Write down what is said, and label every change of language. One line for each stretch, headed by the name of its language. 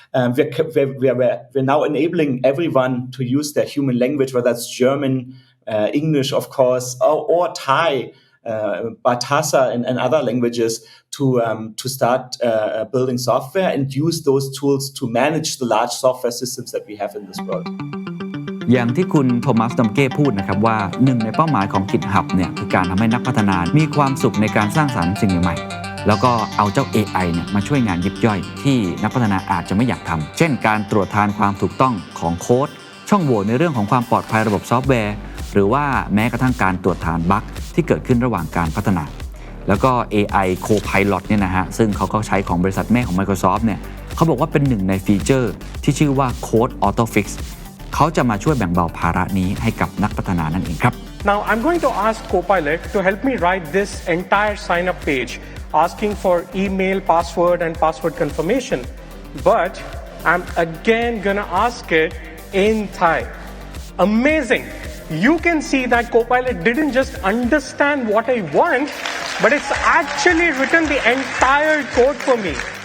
English: We're now enabling everyone to use their human language, whether it's German, English, of course, or Thai, Bahasa, and other languages to start building software and use those tools to manage the large software systems that we have in this world.
Thai: อย่างที่คุณโทมัส ดัมเก้พูดนะครับว่าหนึ่งในเป้าหมายของ GitHub เนี่ยคือการทำให้นักพัฒนามีความสุขในการสร้างสรรค์สิ่งใหม่ๆแล้วก็เอาเจ้า AI เนี่ยมาช่วยงานยิบย่อยที่นักพัฒนาอาจจะไม่อยากทำเช่นการตรวจทานความถูกต้องของโค้ดช่องโหว่ในเรื่องของความปลอดภัยระบบซอฟต์แวร์หรือว่าแม้กระทั่งการตรวจทานบั๊กที่เกิดขึ้นระหว่างการพัฒนา แล้วก็ AI Copilot เนี่ยนะฮะซึ่งเขาก็ใช้ของบริษัทแม่ของ Microsoft เนี่ยเขาบอกว่าเป็นหนึ่งในฟีเจอร์ที่ชื่อว่า Code Auto Fixเขาจะมาช่วยแบ่งเบาภาระนี้ให้กับนักพัฒนานั่นเองครับ
English: Now I'm going to ask Copilot to help me write this entire sign up page asking for email, password and password confirmation. But I'm again gonna ask it in Thai. Amazing. You can see that Copilot didn't just understand what I want, but it's actually written the entire code for me.